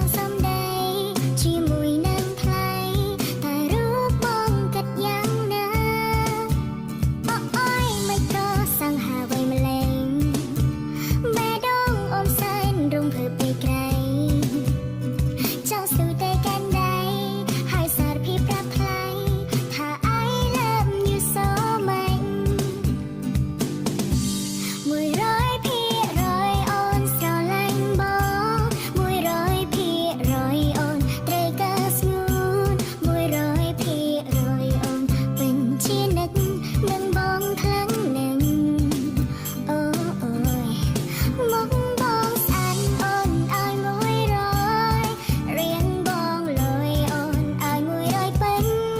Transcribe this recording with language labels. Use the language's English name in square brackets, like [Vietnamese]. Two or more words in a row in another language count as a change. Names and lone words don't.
[Khmer] សំដីជាមួយនឹងថ្លៃតែរូបបងគិតយ៉ាងណាអើយមិនក៏សង្ហាអ្វីម្លេងបេះដូងអូនសែនរំភើបពេកក្រៃចង់ស្ទុយតែកាន់ដៃហើយសារភាពប្រាប់ថ្លៃថា [English] I love you so much [Khmer] 100% អូនស្រឡាញ់បង100%អូនត្រូវការស្ងួន100%អូនពេញជានិតនឹងបងខ្លាំងណាស់អូអូយមកបងស្អាតអូនឲ្យ100រៀងបងលយអូនឲ្យ100ពេញ